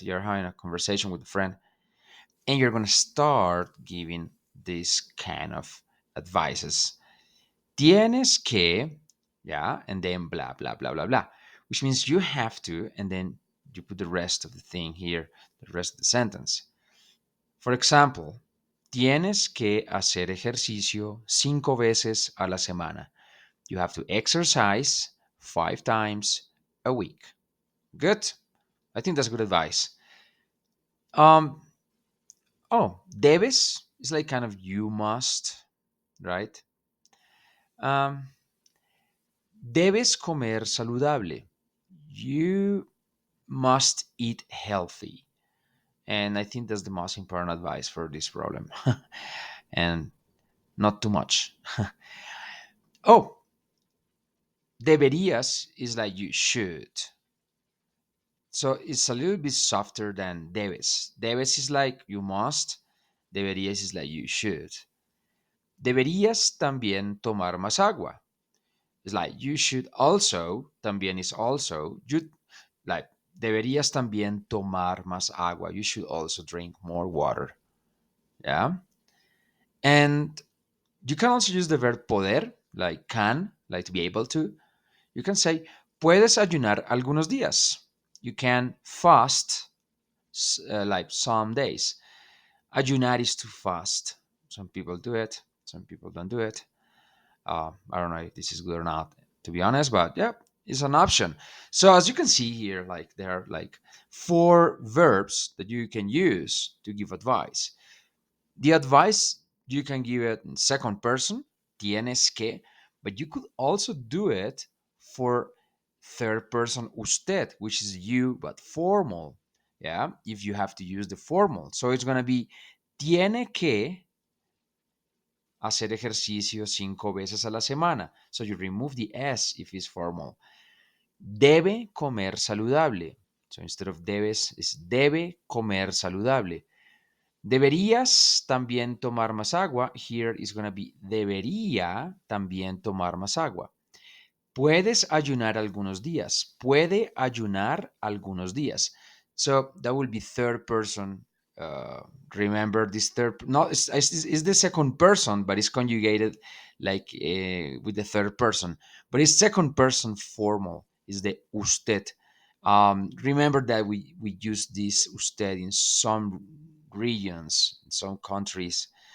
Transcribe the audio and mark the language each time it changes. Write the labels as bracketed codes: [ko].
[en] You're having a conversation with a friend, and you're going to start giving this kind of advices. [es] Tienes que, [en] yeah, and then blah, blah, blah, blah, blah, which means you have to, and then you put the rest of the thing here, the rest of the sentence. For example, [es] tienes que hacer ejercicio 5 veces a la semana. [en] You have to exercise 5 times a week. Good. I think that's good advice. Um, debes is like kind of you must, right? [es] Um, Debes comer saludable. [en] You must eat healthy. And I think that's the most important advice for this problem. And not too much. Oh, deberías is like you should. So it's a little bit softer than debes. Debes is like you must. Deberías is like you should. [es] Deberías también tomar más agua. [en] It's like you should also, [es] también [en] is also, you like [es] deberías también tomar más agua. [en] You should also drink more water. Yeah. And you can also use the verb poder, like can, like to be able to. You can say, puedes ayunar algunos días. You can fast like some days. Ayunar is to fast. Some people do it, some people don't do it. I don't know if this is good or not, to be honest, but yeah, it's an option. So as you can see here, like there are like four verbs that you can use to give advice. The advice you can give it in second person, [es] tienes que, [en] but you could also do it for third person, usted, which is you, but formal. Yeah, if you have to use the formal. So it's going to be [es] tiene que hacer ejercicio 5 veces a la semana. [en] So you remove the S if it's formal. [es] Debe comer saludable. [en] So instead of debes, it's [es] debe comer saludable. Deberías también tomar más agua. [en] Here is going to be [es] debería también tomar más agua. Puedes ayunar algunos días. Puede ayunar algunos días. [en] So that will be third person. Uh, Remember this third. No, it's the second person, but it's conjugated like with the third person. But it's second person formal. Is the usted. Remember that we use this usted in some regions, in some countries.